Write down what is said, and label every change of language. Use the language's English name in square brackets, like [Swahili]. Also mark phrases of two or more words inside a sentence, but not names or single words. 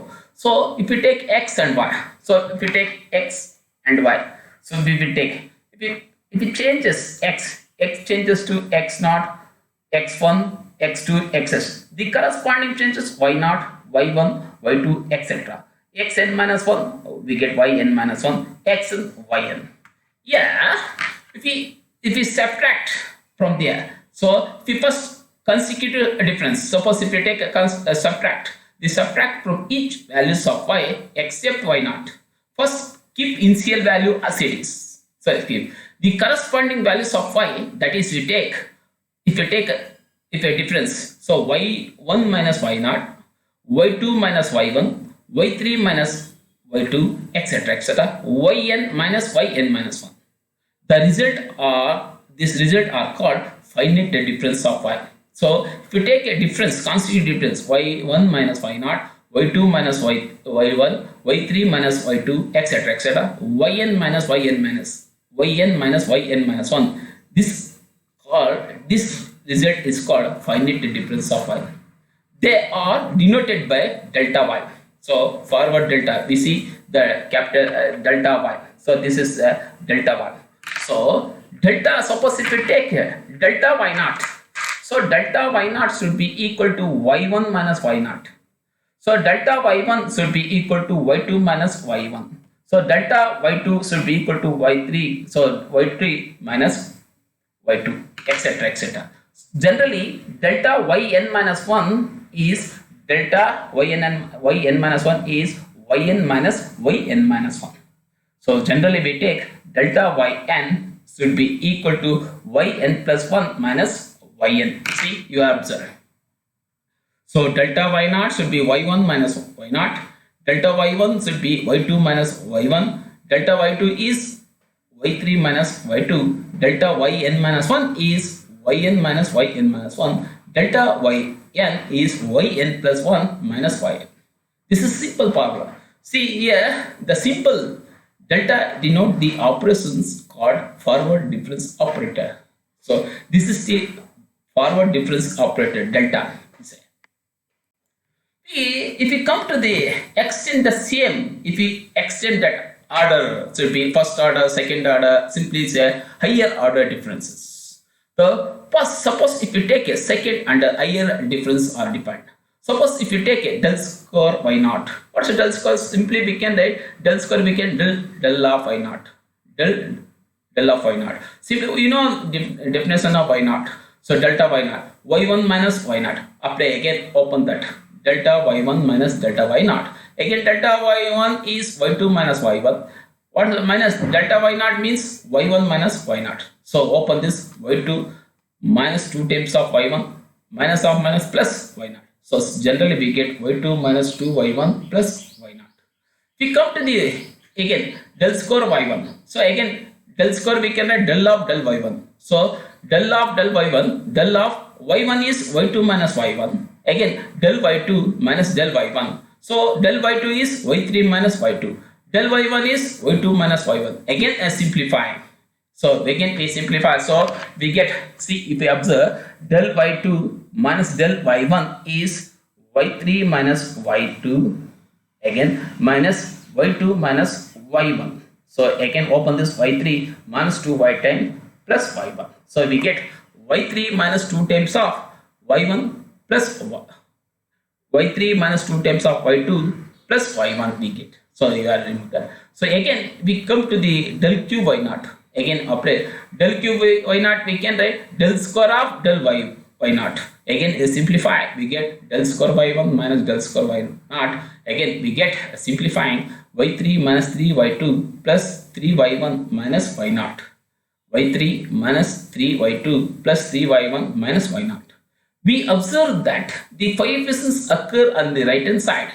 [English] So if we take x and y, so if we take x and y, so we will take, if it changes x changes to x0, x1, x2, xs. The corresponding changes y0, y1, y2, etc. xn minus 1, we get yn minus 1, xn, yn. Yeah, if if we subtract from there, so if we first consecutive difference, suppose if we take a subtract, we subtract from each values of y except y naught. First keep initial value as it is. So keep the corresponding values of y, that is we take, if a difference, so y1 minus y naught, y2 minus y1, y3 minus y2, etc., etc., yn minus yn minus 1. The this result are called finite difference of y. So if you take a difference, constitutive difference, y1 minus y naught, y2 minus y1, y3 minus y2, etc., etc., yn minus yn minus yn minus 1. This result is called finite difference of y. They are denoted by delta y. So forward delta, we see the capital delta y. So this is delta y. So delta, suppose if we take here delta y naught, so delta y naught should be equal to y1 minus y naught. So delta y1 should be equal to y2 minus y1. So delta y2 should be equal to y3. So y3 minus y2, etc., etc. Generally, delta yn minus 1 is delta yn minus 1 is yn minus yn minus 1. So generally we take delta yn should be equal to yn plus 1 minus yn. See, you are observing. So delta y naught should be y1 minus y naught. Delta y1 should be y2 minus y1. Delta y2 is y3 minus y2. Delta yn minus 1 is yn minus yn minus 1. Delta yn is yn plus 1 minus yn. This is simple formula. See here, the simple delta denote the operations called forward difference operator. So this is the forward difference operator delta. If we come to the extend the same, if we extend that order, so it will be first order, second order, simply say higher order differences. So first, suppose if you take a second and a higher difference are defined. Suppose if you take a del square y naught. What's a del square? Simply we can write del square, we can del of y naught. Del of y naught. Simply, you know definition of y naught. So delta y naught. y1 minus y naught. Apply again, open that. Delta y1 minus delta y naught. Again delta y1 is y2 minus y1. What minus delta y naught means y1 minus y naught. So open this y2 minus 2 times of y1 minus of minus plus y naught. So generally we get y2 minus 2y1 plus y naught. We come to the again del square y1. So again del square we can write del of del y1. So del of del y1, del of y1 is y2 minus y1. Again del y2 minus del y1. So del y2 is y3 minus y2. Del y1 is y2 minus y1. Again as simplifying. So again we simplify. So we get, see if we observe, del y2 minus del y1 is y3 minus y2. Again minus y2 minus y1. So again open this y3 minus 2y times plus y1. So we get y3 minus 2 times of y1 plus y3 minus 2 times of y2 plus y1 we get. So you are remove that. So again we come to the del q y naught. Again apply del q y naught, we can write del square of del y naught. Again simplify, we get del square y1 minus del square y naught. Again we get simplifying y3 minus 3y2 plus 3y1 minus y naught. y3 minus 3y2 plus 3y1 minus y naught. We observe that the coefficients occur on the right hand side.